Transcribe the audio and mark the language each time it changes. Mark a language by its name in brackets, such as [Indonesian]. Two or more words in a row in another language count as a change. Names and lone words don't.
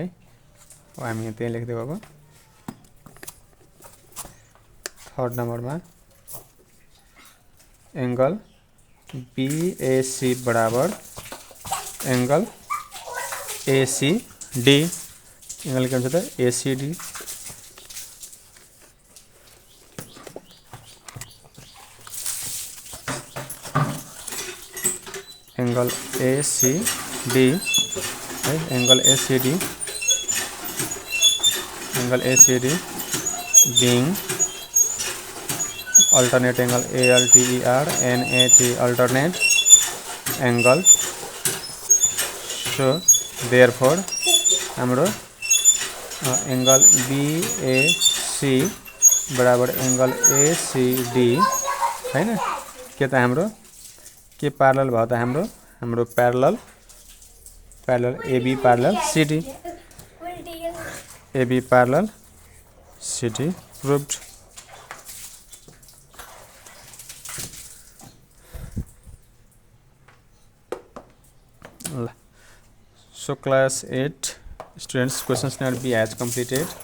[Nepali] अब हामी त्यही लेख्दै अब थर्ड नम्बरमा एंगल बीएसी बराबर एंगल एसीडी एंगल के हुन्छ त एसीडी एंगल एसीडी है एंगल [English] एसीडी being alternate angle ALTER NAT alternate angle so therefore [Nepali] हाम्रो एंगल BAC बराबर एंगल ACD हैन के त हाम्रो के पैरेलल भयो त हाम्रो पैरेलल AB पैरेलल CD AB पैरेलल CD proved। [English] So class 8 students questions number B has completed.